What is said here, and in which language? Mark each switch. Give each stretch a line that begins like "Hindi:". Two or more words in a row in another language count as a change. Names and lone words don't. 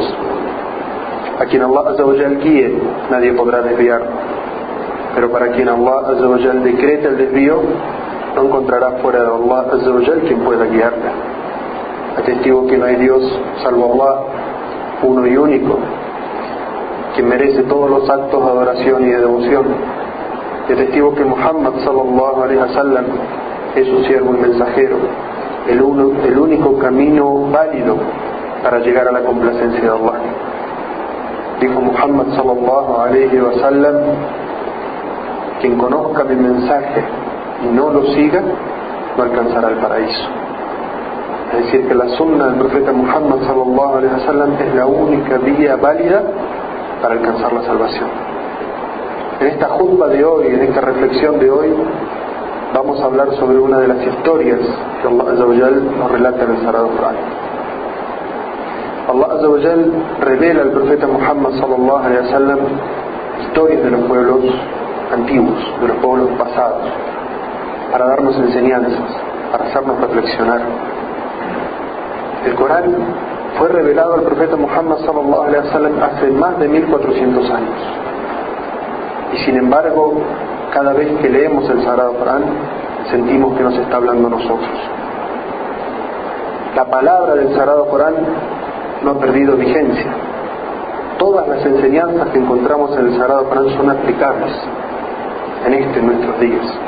Spanish: A quien
Arabic: الله عز وجل
Spanish: guíe, nadie podrá desviar, pero para quien
Arabic: الله عز وجل
Spanish: decreta el desvío, no encontrará fuera de
Arabic: الله عز وجل
Spanish: quien pueda guiarle. Atestigo que no hay Dios salvo Allah, uno y único, quien merece todos los actos de adoración y de devoción. Y testigo que Muhammad
Arabic: صلى الله عليه وسلم
Spanish: es su siervo y mensajero, el único camino válido para llegar a la complacencia de Allah. Dijo Muhammad
Arabic: صلى الله عليه وسلم:
Spanish: quien conozca mi mensaje y no lo siga, no alcanzará el paraíso. Es decir, que la sunna del profeta Muhammad
Arabic: صلى الله عليه وسلم
Spanish: es la única vía válida para alcanzar la salvación. En esta jutba de hoy, en esta reflexión de hoy, vamos a hablar sobre una de las historias que
Arabic: الله عز وجل
Spanish: nos relata en el Sagrado Corán.
Arabic: الله عز وجل
Spanish: revela al profeta Muhammad
Arabic: صلى الله عليه وسلم
Spanish: historias de los pueblos antiguos, de los pueblos pasados, para darnos enseñanzas, para hacernos reflexionar. El Corán fue revelado al profeta Muhammad
Arabic: صلى الله عليه وسلم
Spanish: hace más de 1400 años. Y sin embargo, cada vez que leemos el Sagrado Corán, sentimos que nos está hablando a nosotros. La palabra del Sagrado Corán no ha perdido vigencia. Todas las enseñanzas que encontramos en el Sagrado Corán son aplicables en nuestros días.